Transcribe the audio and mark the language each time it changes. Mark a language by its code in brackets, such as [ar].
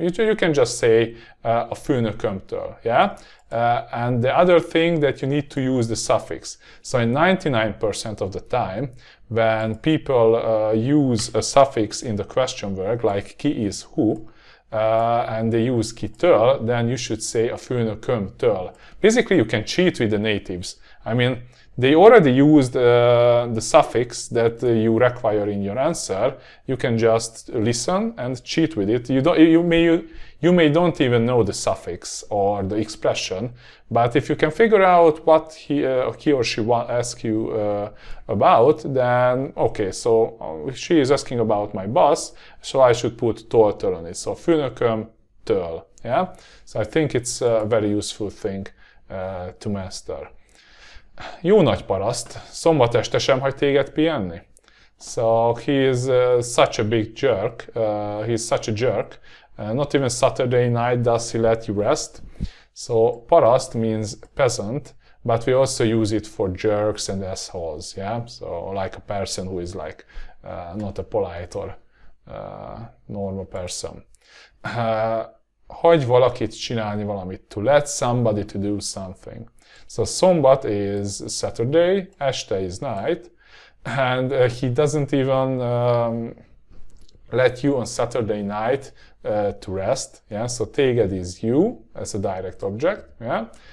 [en] You can just say a főnökömtől, yeah? And the other thing that you need to use the suffix. So in 99% of the time, when people use a suffix in the question word, like ki is who, and they use kitől, then you should say a főnökömtől. Basically, you can cheat with the natives. I mean, they already used the suffix that you require in your answer. You can just listen and cheat with it. You may don't even know the suffix or the expression, but if you can figure out what he or she asks you about, then okay, so she is asking about my boss, so I should put tól on it. So főnökömtől, yeah? So I think it's a very useful thing to master. [hu] Jó nagy paraszt, szombat este sem hagy téged pihenni. [en] So he is such a big jerk, he's such a jerk, not even Saturday night does he let you rest. So paraszt means peasant, but we also use it for jerks and assholes, yeah? So like a person who is like not a polite or normal person. [hu] Hagy valakit csinálni valamit. [en] To let somebody to do something. So szombat is Saturday, este is night, and he doesn't even let you on Saturday night to rest. Yeah? So téged is you as a direct object. Yeah?